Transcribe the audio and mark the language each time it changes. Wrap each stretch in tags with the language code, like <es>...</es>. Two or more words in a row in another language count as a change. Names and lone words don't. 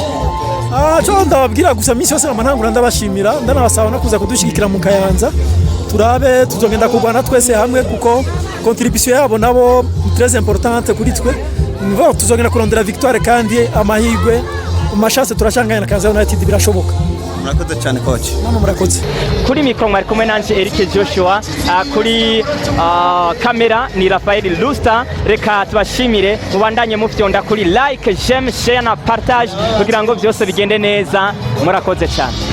<rn>cyo ndababwira gusa misi yose amantangura ndabashimira ndanabasaba no kuza kudushigikira mu Kayanza turabe tuzogenda kugwana twese hamwe kuko contribution yabo nabo</rn> <fr>très importante</fr> <rn>kuri twe nivo tuzogenda kurondera victoire kandi amahigwe umashase turashanganya na Kayanza United birashoboka murakoze cyane coach mama murakoze kuri micro mwari kumwe nanje Eric Joshua kuri kamera ni Rafael Lusta reka tubashimire mubandanye mufyonda kuri like j'aime share na partage kugira ngo byose bigende neza murakoze cyane</rn>